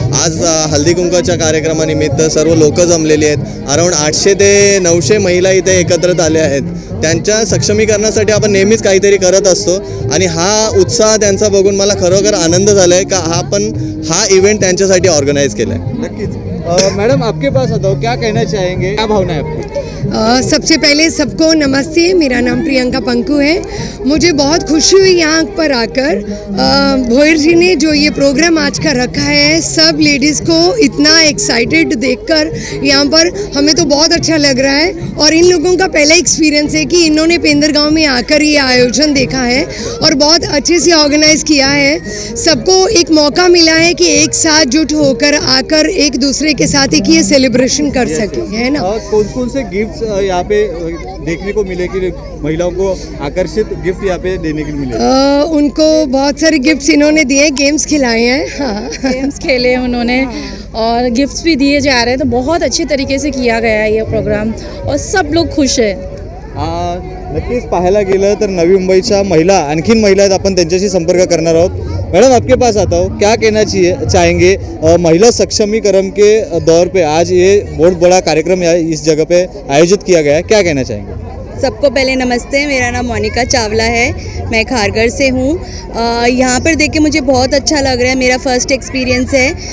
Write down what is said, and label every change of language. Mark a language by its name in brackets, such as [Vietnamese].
[Marathi] आज हळदी कुंकाच्या कार्यक्रमानिमित्त सर्व लोक जमलेली आहेत। अराऊंड 800 ते 900 महिला इथे एकत्रित आल्या आहेत। त्यांच्या सक्षमीकरणासाठी आपण नेहमीच काहीतरी करत असतो आणि हा उत्साह त्यांचा बघून मला खरोखर आनंद झाला आहे का हा इव्हेंट त्यांच्यासाठी ऑर्गनाइज केला है। नक्कीच। [Hindi] मैडम आपके पास आता हूँ, क्या कहना चाहेंगे, क्या भावना है आपकी? सबसे पहले सबको नमस्ते। मेरा नाम प्रियंका पंकु है। मुझे बहुत खुशी हुई यहाँ पर आकर। भोईर जी ने जो ये प्रोग्राम आज का रखा है, सब लेडीज़ को इतना एक्साइटेड देखकर यहाँ पर हमें तो बहुत अच्छा लग रहा है। और इन लोगों का पहला एक्सपीरियंस है कि इन्होंने पेंदर गांव में आकर ये आयोजन देखा है और बहुत अच्छे से ऑर्गेनाइज किया है। सबको एक मौका मिला है कि एक साथ जुट होकर आकर एक दूसरे के साथ एक ये सेलिब्रेशन कर सके, है ना। कौन कौन से गिफ्ट्स यहाँ पे देखने को मिले कि महिलाओं को आकर्षित गिफ्ट यहाँ पे देने के लिए मिले? उनको बहुत सारे गिफ्ट्स इन्होंने दिए, गेम्स खिलाए हैं। हाँ, गेम्स खेले उन्होंने और गिफ्ट्स भी दिए जा रहे हैं। तो बहुत अच्छे तरीके से किया गया है ये प्रोग्राम और सब लोग खुश है। [Marathi] नक्कीच पाहायला गेलं तर नवी मुंबईच्या महिला, आणखीन महिला आहेत, आपण त्यांच्याशी संपर्क करणार आहोत। [Hindi] मैडम आपके पास आता हूँ, क्या कहना चाहेंगे महिला सक्षमीकरण के दौर पे आज ये बहुत बड़ा कार्यक्रम इस जगह पे आयोजित किया गया है, क्या कहना चाहेंगे? सबको पहले नमस्ते। मेरा नाम मोनिका चावला है, मैं खारघर से हूँ। यहाँ पर देख के मुझे बहुत अच्छा लग रहा है, मेरा फर्स्ट एक्सपीरियंस है।